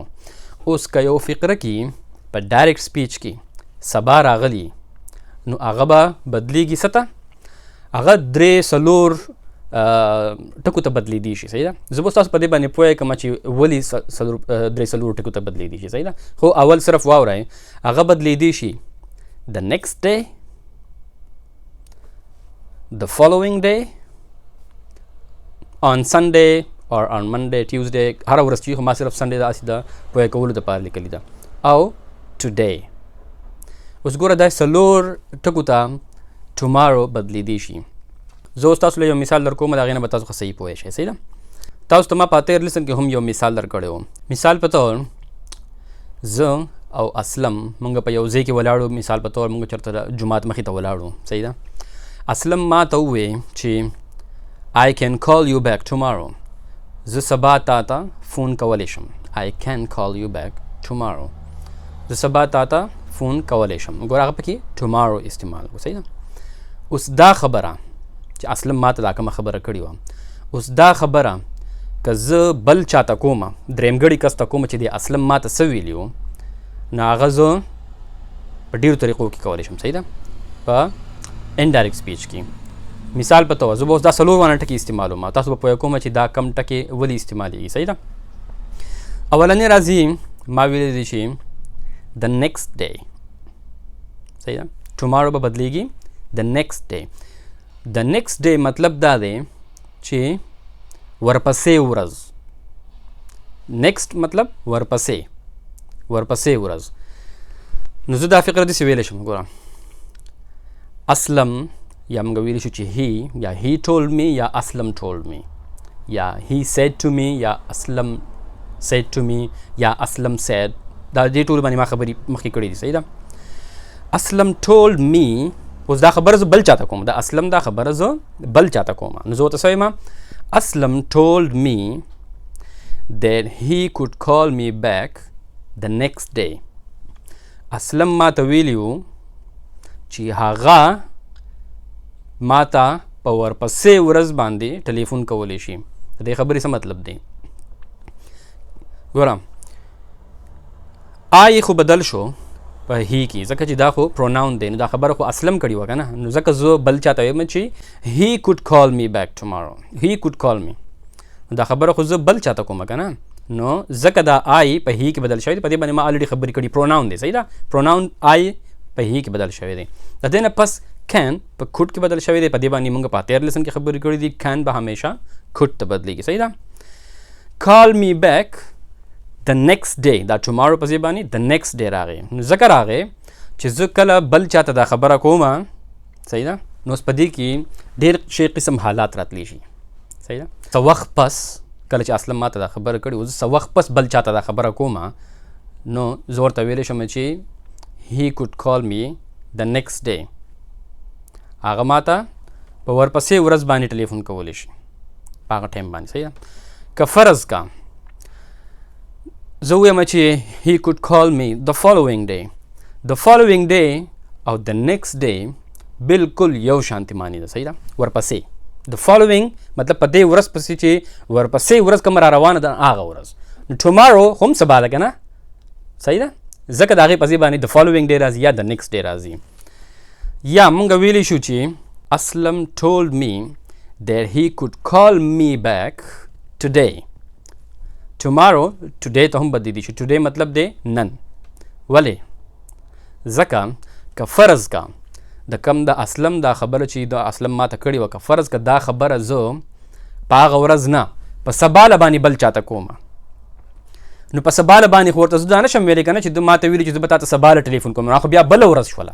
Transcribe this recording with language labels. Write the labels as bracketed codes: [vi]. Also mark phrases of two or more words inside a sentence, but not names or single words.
[ps] اوس که یو فقره کې په ډایرکټ سپیچ کې سبا راغلی نو هغه به بدلیږي څه ته؟ هغه 3-4 ټکو ته بدلیدی شي. صحیح ده؟ زه به تاسو په دې باندې پوه کړم چې ولې 3-4 ټکو ته بدلیدی شي. صحیح ده؟ خو اول صرف واورئ. هغه بدلیدی شي [en] the next day, the following day, on Sunday or on Monday, Tuesday. [ps] هر ورځ چې خو ما صرف سنډے داسې د پوه کولو دپاره لیکلي ده. او today. اوس ګوره دا 4 ټکو ته ټومارو بدلیدی شي. زه اوس تاسو له یو مثال در کوم، د هغې نه به تاسو ښه صحیح پوه شئ. صحیح ده؟ تاسو ته ما په تیر لیسن کې هم یو مثال در کړی و. مثال په طور زه او اسلم مونږ په یو ځای کې ولاړو. مثال په طور مونږ چېرته جومات مخې ته ولاړو. صحیح ده؟ اسلم ما ته وویې چې [en] I can call you back tomorrow. [ps] زه سبا تا ته فون کولی شم. [en] I can call you back tomorrow. [ps] زه سبا تا ته ټلیفون کولی شم. ګوره هغه پکې ټمارو استعمال وکړو. صحیح ده. اوس دا خبره چې اصلا ماته دا کومه خبره کړې وه، اوس دا خبره که زه بل چاته کومه، درېمګړي کس ته کومه چې دی اصلا ماته څه ویلي وو، نو هغه زه په ډېرو طریقو کې کولی شم. صحیح ده. په انډایرکټ سپیچ کې مثال په توګه زه به اوس دا 4 وانه ټکي استعمالوم، تاسو به پوه کومه چې دا کم ټکي ولې استعمالېږي. صحیح ده. اولنی راځي ما ویلی دی چې [en] the next day. [ps] صحیح ده. tomorrow به بدلیږي [en] the next day. the next day [ps] مطلب دا دی چې ورپسې ورځ. next مطلب ورپسې ورځ. نو زه دا فقره داسې ویلی شم. ګوره اسلم یا موږ ویلی شو چې he یا [en] he told me [ps] یا اسلم [en] told me [ps] یا [en] he said to me [ps] یا اسلم [en] said to me [ps] یا اسلم said. دا دې ټول باندې ما خبرې مخکې کړې دي. صحیح ده. [en] اسلم told me، [ps] اوس دا خبره زه بل چاته کوم، دا اسلم دا خبره زه بل چاته کوم، نو زه ورته څه وایم؟ [en] اسلم told me that he could call me back the next day. [ps] اسلم ما ته ویلی و چې هغه ما ته په ورپسې ورځ باندې ټلیفون کولی شي. د دې خبرې څه مطلب دی؟ ګوره آی خو بدل شو په هی کې، ځکه چې دا خو پروناون دی، نو دا خبره خو اسلم کړې وه که نه، نو ځکه زه بل چاته وایم چې [en] he could call me back tomorrow. he could call me، [ps] دا خبره خو زه بل چاته کومه که نه، نو ځکه دا آی په هی کې بدل شوی دی. په دې باندې ما الریډي خبرې کړي. پروناون دی. صحیح ده. پروناون آی په هی کې بدل شوی دی. د دې نه پس کین په کوډ کې بدل شوی دی. په دې باندې موږ په 13 لیسن کې خبرې کړې دي. کین به همیشه کوډ ته بدلیږي. صحیح ده. [en] call me back the next day، دا tomorrow [ps] په ځای باندې [en] the next day راغی. [ps] نو ځکه راغی چې زه کله بل چاته دا خبره کومه. صحیح ده. نو اوس په دې کې ډېر شی قسم حالات راتلی شي. صحیح ده. څه وخت پس کله چې اسلم ماته دا خبره کړې و، زه څه وخت پس بل چاته دا خبره کومه، نو زه ورته ویلی شم چې [en] he could call me the next day. [ps] هغه ماته په ورپسې ورځ باندې ټلیفون کولی شي په هغه ټایم باندې. صحیح ده. که فرض کا زه ویم چې [en] he could call me the following day. the following day [ps] او [en] the next day [ps] بالکل یو شانتي معنی ده. صحیح ده. ورپسې [en] the following [ps] مطلب په دې ورځ پسې چې ورپسې ورځ کومه را روانه ده هغه ورځ. نو tomorrow هم سبا ده که نه. صحیح ده. ځکه د هغې په ځای باندې [en] the following day [ps] راځي یا [en] the next day [ps] راځي. یا مونږ ویلی شو چې اسلم [en] told me that he could call me back today. tomorrow today [ps] ته هم بدلی شو. today مطلب دی نن. ولې؟ ځکه که فرض کا د کم د اسلم دا خبره چې د اسلم ما ته کړې وه، که فرض که دا خبره زه په هغه ورځ نه په سبا باندې بل چاته کومه، نو په سبا باندې خو ورته زه دا نشم ویلی که نه چې ده ما ته ویلي چې زه به تا ته سبا ټلیفون کوم، نو خو بیا بله ورځ شوله.